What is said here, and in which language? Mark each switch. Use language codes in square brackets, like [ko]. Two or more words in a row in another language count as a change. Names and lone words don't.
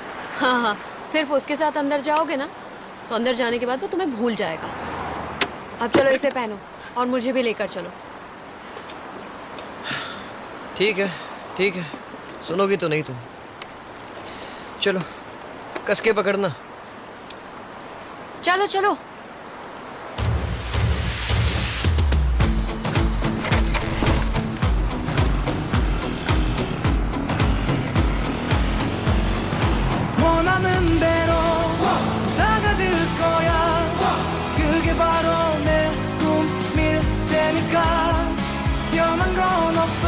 [hi] हाँ हाँ, सिर्फ उसके साथ अंदर जाओगे ना, तो अंदर जाने के बाद वो तुम्हें भूल जाएगा। अब चलो इसे पहनो और मुझे भी लेकर चलो। ठीक है ठीक है, सुनोगी तो नहीं तुम। चलो कस के पकड़ना। चलो चलो। [ko] 원하는 대로 사가질 거야. 그게 바로 내 꿈일 테니까 변한 건 없어.